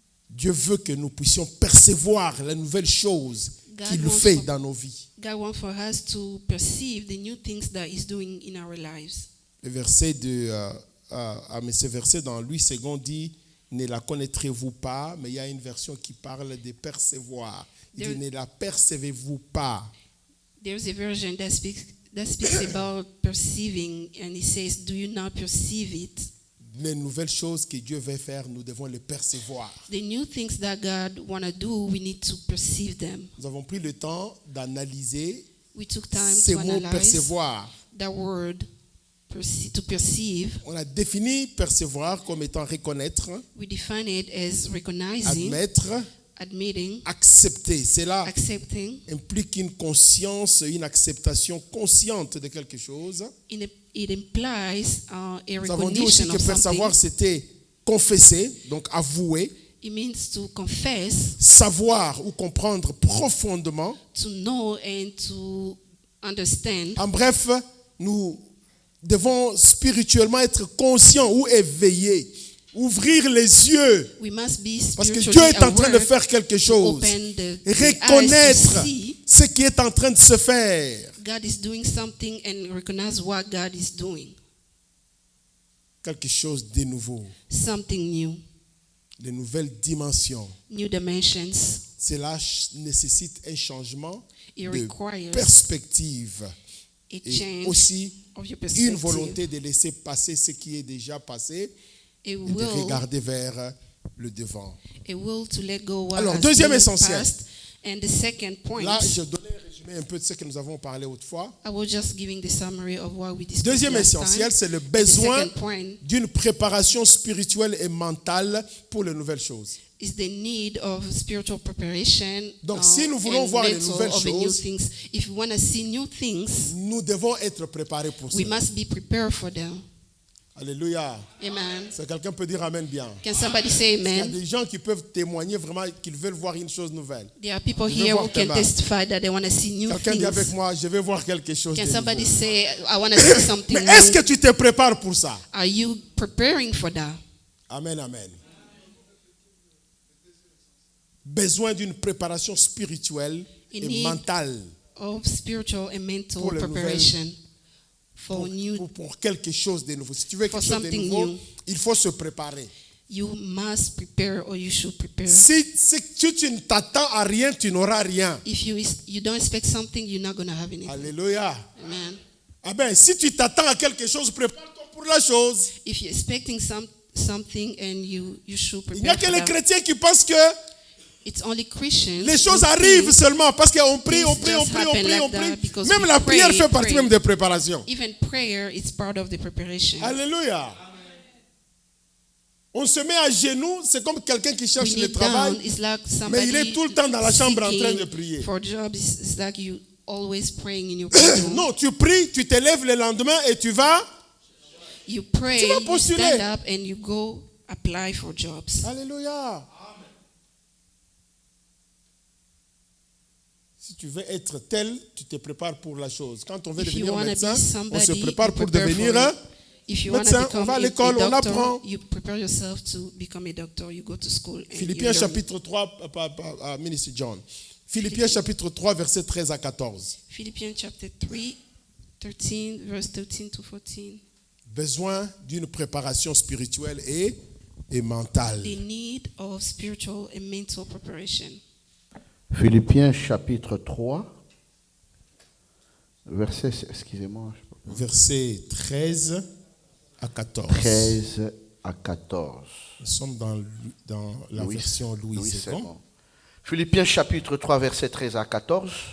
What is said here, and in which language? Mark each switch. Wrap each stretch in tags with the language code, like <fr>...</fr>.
<fr>Dieu veut que nous puissions percevoir les nouvelles choses qu'il fait dans nos vies.</fr> <en>God wants for us to perceive the new things that He's doing in our lives.</en> <fr>le verset mais ce verset dans Louis II dit, ne la connaîtrez-vous pas, mais il y a une version qui parle de percevoir. Il dit, ne la percevez-vous pas.</fr> <en>There's a version that speaks about perceiving, and it says, do you not perceive it?</en> <fr>Les nouvelles choses que Dieu veut faire, nous devons les percevoir.</fr> <en>The new things that God want to do, we need to perceive them.</en> <fr>Nous avons pris le temps d'analyser</fr> <en>We took time</en> <fr>ces</fr> <en>to</en> <fr>mots</fr> <en>analyze</en> <fr>percevoir.</fr> <en>that word, to perceive.</en> <fr>On a défini percevoir comme étant reconnaître,</fr> <en>We define it as recognizing,</en> <fr>admettre,</fr> <en>admitting,</en> <fr>accepter. Cela</fr> <en>accepting.</en> <fr>implique une conscience, une acceptation consciente de quelque chose.</fr> <en>It implies a</en> <fr>Nous avons dit aussi</fr> <en>recognition</en> <fr>que</fr> <en>of</en> <fr>percevoir,</fr> <en>something.</en> <fr>c'était confesser, donc avouer,</fr> <en>It means to confess,</en> <fr>savoir ou comprendre profondément.</fr> <en>to know and to understand.</en> <fr>En bref, nous devons spirituellement être conscients ou éveillés, ouvrir les yeux,</fr> <en>We must be</en> <fr>parce que Dieu</fr> <en>spiritually</en> <fr>est en train de</fr> <en>aware</en> <fr>faire quelque</fr> <en>to</en> <fr>chose.</fr> <en>open the eyes</en> <fr>Reconnaître</fr> <en>to see</en> <fr>ce qui est en train de se faire.</fr> <en>God is doing something and recognize what God is doing.</en> <fr>Quelque chose de nouveau,</fr> <en>Something new,</en> <fr>de nouvelles dimensions.</fr> <en>new dimensions.</en> <fr>Cela nécessite un changement</fr> <en>It</en> <fr>de</fr> <en>requires</en> <fr>perspective</fr> <en>a</en> <fr>et</fr> <en>change</en> <fr>aussi</fr> <en>of your</en> <fr>une</fr> <en>perspective.</en> <fr>volonté de laisser passer ce qui est déjà passé</fr> <en>A</en> <fr>et de</fr> <en>will,</en> <fr>regarder vers le devant.</fr> <en>a will to let go what</en> <fr>Alors,</fr> <en>has</en> <fr>deuxième</fr> <en>been</en> <fr>essentiel.</fr> <en>past. And the second point,</en> <fr>Là, je donnais un résumé un peu de ce que nous avons parlé autrefois.</fr> <en>I was just giving the summary of what we discussed</en> <fr>Deuxième</fr> <en>last</en> <fr>essentiel,</fr> <en>time.</en> <fr>c'est le</fr> <en>The</en> <fr>besoin</fr> <en>second point</en> <fr>d'une préparation spirituelle et mentale pour les nouvelles choses.</fr> <en>is the need of spiritual preparation.</en> <fr>Donc, si nous voulons</fr> <en>and</en> <fr>voir les</fr> <en>mental</en> <fr>nouvelles</fr> <en>of the new</en> <fr>choses,</fr> <en>things. If we want to see new things,</en> <fr>nous devons être préparés pour</fr> <en>we</en> <fr>cela.</fr> <en>must be prepared for them.</en> <fr>Alléluia.</fr> <en>Amen.</en> <fr>Si quelqu'un peut dire Amen bien.</fr> <en>Can somebody say</en> <fr>Il y a</fr> <en>amen?</en> <fr>des gens qui peuvent témoigner vraiment qu'ils veulent voir une chose nouvelle.</fr> <en>There are people</en> <fr>Je veux</fr> <en>here</en> <fr>voir</fr> <en>who</en> <fr>tes</fr> <en>can</en> <fr>mains.</fr> <en>testify that they want to see new</en> <fr>Quelqu'un dit avec</fr> <en>things.</en> <fr>moi, je vais voir quelque chose</fr> <en>Can</en> <fr>de</fr> <en>somebody</en> <fr>nouveau.</fr> <en>say, I want to see something</en> <fr>Mais est-ce que</fr> <en>new?</en> <fr>tu te prépares pour ça?</fr> <en>Are you preparing for that? Amen, amen.</en> <fr>Besoin d'une préparation spirituelle</fr> <en>In</en> <fr>et</fr> <en>need</en> <fr>mentale</fr> <en>of spiritual and mental</en> <fr>Pour les</fr> <en>preparation for</en> <fr>pour quelque chose de nouveau. Si tu veux</fr> <en>For</en> <fr>quelque chose de</fr> <en>something</en> <fr>nouveau,</fr> <en>new.</en> <fr>il faut se préparer.</fr> <en>you must prepare, or you should prepare.</en> <fr>Si tu ne t'attends à rien, tu n'auras rien.</fr> <en>If you don't expect something, you're not going to have anything.</en> <fr>Alléluia.</fr> <en>Amen.</en> <fr>Ah ben, si tu t'attends à quelque chose, prépare-toi pour la chose.</fr> <en>If you're expecting something, and you should</en> <fr>Il n'y a</fr> <en>prepare</en> <fr>que</fr> <en>for</en> <fr>les</fr> <en>that.</en> <fr>chrétiens qui pensent que</fr> <en>It's only Christians.</en> <fr>les choses</fr> <en>who</en> <fr>arrivent</fr> <en>think</en> <fr>seulement parce qu'on prie, on</fr> <en>things</en> <fr>prie, on</fr> <en>just</en> <fr>prie, on</fr> <en>happen</en> <fr>prie,</fr> <en>like</en> <fr>on</fr> <en>that</en> <fr>prie.</fr> <en>because</en> <fr>Même</fr> <en>we</en> <fr>la prière</fr> <en>pray,</en> <fr>fait partie</fr> <en>pray.</en> <fr>même des préparations.</fr> <en>Even prayer is part of the preparation.</en> <fr>Alléluia. On se met à genoux, c'est comme quelqu'un qui</fr> <en>We</en> <fr>cherche le</fr> <en>kneel</en> <fr>travail.</fr> <en>down. It's like</en> <fr>Mais il est</fr> <en>somebody</en> <fr>tout le temps dans la chambre en train de</fr> <en>seeking</en> <fr>prier.</fr> <en>for jobs. It's like you always praying in your bedroom.</en> <fr>Non, tu pries, tu te lèves le lendemain et tu vas.</fr> <en>You pray,</en> <fr>Tu vas</fr> <en>you</en> <fr>postuler.</fr> <en>stand up, and you go apply for jobs.</en> <fr>Alléluia. Si tu veux être tel, tu te prépares pour la chose. Quand on veut</fr> <en>If you</en> <fr>devenir</fr> <en>want to</en> <fr>médecin,</fr> <en>be somebody,</en> <fr>se prépare</fr> <en>you</en> <fr>pour</fr> <en>prepare</en> <fr>devenir</fr> <en>for</en> <fr>un.</fr> <en>it. If you want to</en> <fr>médecin, on</fr> <en>become</en> <fr>va à</fr> <en>a</en> <fr>l'école, on</fr> <en>doctor,</en> <fr>apprend.</fr> <en>you prepare yourself to become a doctor. You go to school. And</en> <fr>Philippiens</fr> <en>you learn.</en> <fr>chapitre 3, Ministre John. Philippiens chapitre 3, versets 13 à 14.</fr> <en>Philippians chapter 3, 13, verse 13 to 14.</en> <fr>Besoin d'une préparation spirituelle et mentale.</fr> <en>The need of spiritual and mental preparation.</en> <fr>Philippiens chapitre 3, verset, excusez-moi, Versets 13 à 14. 13 à 14. Nous sommes dans la version Louis c'est II. bon. Philippiens chapitre 3, verset 13 à 14.</fr>